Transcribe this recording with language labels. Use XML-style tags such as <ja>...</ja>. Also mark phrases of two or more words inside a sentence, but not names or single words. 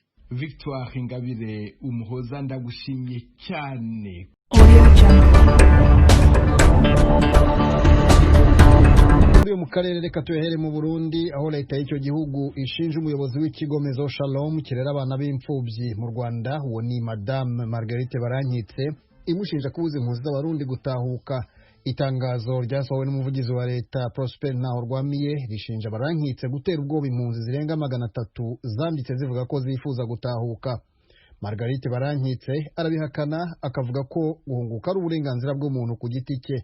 <rw>Victoire Ingabire Umuhoza, ndagushimye cyane. Mu karere reka tuyahere mu Burundi, aho leta y'icyo gihugu ishinja umuyobozi w'ikigo Mezo Shalom kirera abana b'imfubyi mu Rwanda, uwo ni Madame Marguerite Barankitse, imushinja kubuza impunzi z'abarundi gutahuka. Itangazo ryasohowe n'umuvugizi wa leta Prosper Ntahorwamiye rishinja Barankitse gutera ubwoba impunzi zirenga 300 zanditse zivuga ko zifuza gutahuka. Marguerite Barankitse arabihakana, akavuga ko guhunguka ari uburenganzira bw'umuntu ku giti cye.</rw>